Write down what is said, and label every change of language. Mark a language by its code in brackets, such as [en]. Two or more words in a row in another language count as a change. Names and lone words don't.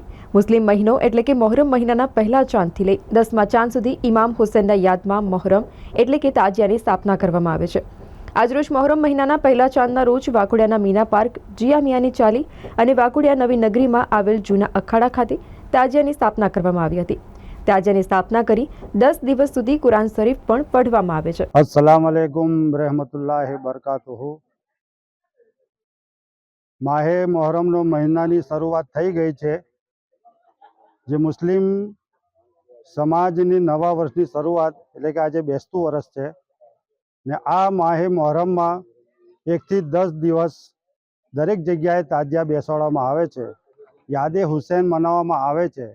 [gu] મુસ્લિમ મહિનો એટલે કે મોહરમ મહિનાના પહેલા ચાંદથી લઈ 10મા ચાંદ સુધી ઇમામ હુસૈનના યાદમાં મોહરમ એટલે કે તાજિયાની સ્થાપના કરવામાં આવે છે। આજરોજ મોહરમ મહિનાના પહેલા ચાંદના રોજ વાઘોડિયાના મીના પાર્ક, જીયા મિયાની ચાલી અને વાઘોડિયા નવી નગરીમાં આવેલ જૂના અખાડા ખાતે તાજિયાની સ્થાપના કરવામાં આવી હતી। તાજિયાની સ્થાપના કરી 10 દિવસ સુધી કુરાન શરીફ પણ પઢવામાં આવે છે। [ar] السلام عليكم رحمة الله بركاته. [gu] माहे मोहरमનો મહિનાની શરૂઆત થઈ ગઈ છે, જે મુસ્લિમ સમાજની નવા વર્ષની શરૂઆત એટલે કે આજે બેસતું વર્ષ છે ને આ માહે મોહરમમાં 1 થી 10 દિવસ દરેક જગ્યાએ તાજિયા બેસાડવામાં આવે છે, યાદે હુસૈન મનાવવામાં આવે છે।